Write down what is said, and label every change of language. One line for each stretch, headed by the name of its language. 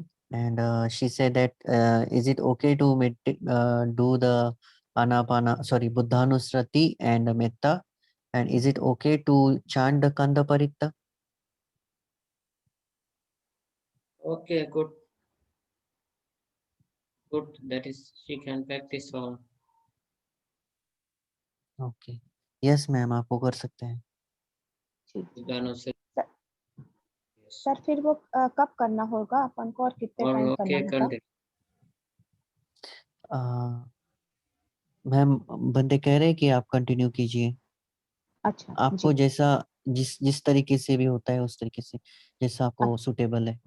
English: And she said that is it okay to do the buddhanusrati and metta, and is it okay to chant the kanda paritta? Okay, good. That is, she can practice all. Okay. Yes ma'am,
Hindi: आप वो कर सकते हैं. Sir फिर वो कब करना होगा अपन को और कितने टाइम करना होगा? मैम बंदे कह रहे हैं कि आप कंटिन्यू कीजिए. अच्छा. आपको जैसा जिस तरीके से भी होता है उस तरीके से जैसा आपको सुटेबल है.